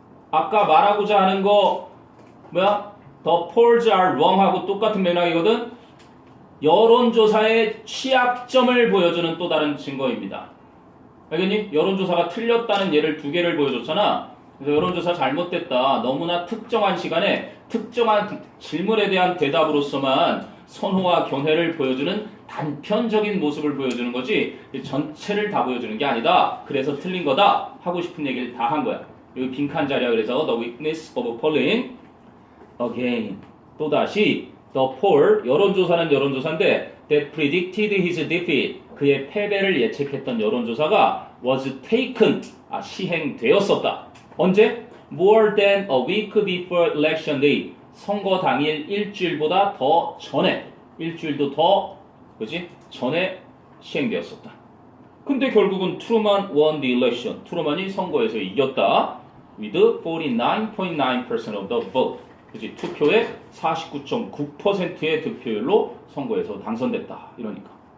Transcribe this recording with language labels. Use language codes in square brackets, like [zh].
[ko] 아까 말하고자 하는 거 뭐야? [en] The polls are wrong [ko] 하고 똑같은 맥락이거든. 여론조사의 취약점을 보여주는 또 다른 증거입니다. 알겠니? 여론조사가 틀렸다는 예를 두 개를 보여줬잖아. 그래서 여론조사 잘못됐다. 너무나 특정한 시간에 특정한 질문에 대한 대답으로서만 선호와 견해를 보여주는 단편적인 모습을 보여주는 거지 전체를 다 보여주는 게 아니다. 그래서 틀린 거다. 하고 싶은 얘기를 다 한 거야. 여기 빈칸 자리야. 그래서 [en] the weakness of polling. again. [ko] 또다시 [en] the poll. [ko] 여론조사는 여론조사인데 [en] that predicted his defeat. [ko] 그의 패배를 예측했던 여론조사가 [en] was taken. [ko] 시행되었었다. 언제? [en] more than a week before election day. [ko] 선거 당일 일주일보다 더 전에. 일주일도 더, 그지? 전에 시행되었었다. 근데 결국은 트루만 [en] won the election. [ko] 트루만이 선거에서 이겼다. [en] with 49.9% of the vote. [ko] 그지? 투표의 49.9%의 득표율로 선거에서 당선됐다. 이러니까.